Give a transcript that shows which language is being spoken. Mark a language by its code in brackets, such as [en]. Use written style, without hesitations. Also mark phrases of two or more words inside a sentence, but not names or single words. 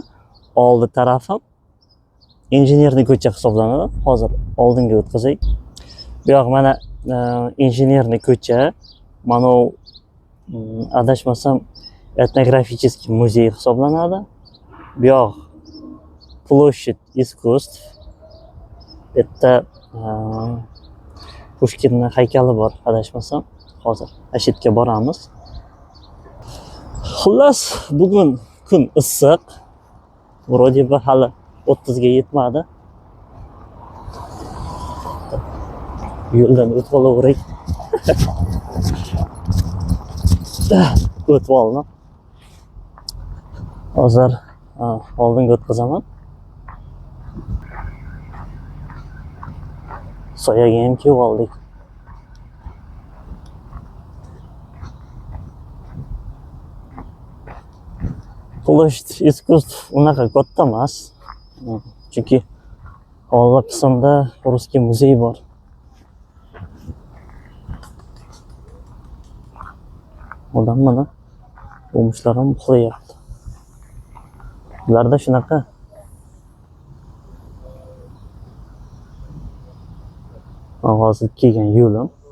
[uz] Oldi tarafim injenerniy ko'cha hisoblanadi. Hozir oldinga o'tkazay. Bu yoq mana injenerniy ko'cha, mana adashmasam etnograficheskiy muzey hisoblanadi. Bu yoq площадь искусств. Bitta Pushkinning haykali bor, adashmasam. Hozir ashitga boramiz. Xullas, bugun kun issiq. [ru] Вроде бы [uz] hali 30 ga yetmadi. Yo'ldan o'tib olaveray. O'tib oldim. Hozir oldinga o'tkazaman. Soyaga ham kelib oldik. Площадь искусств unaqa katta emas. Chunki oldi qismda Russkiy muzey bor. Odam mana o'mishlar ham uxlayapti. Ularda shunaqa. Hozir kelgan yo'lim.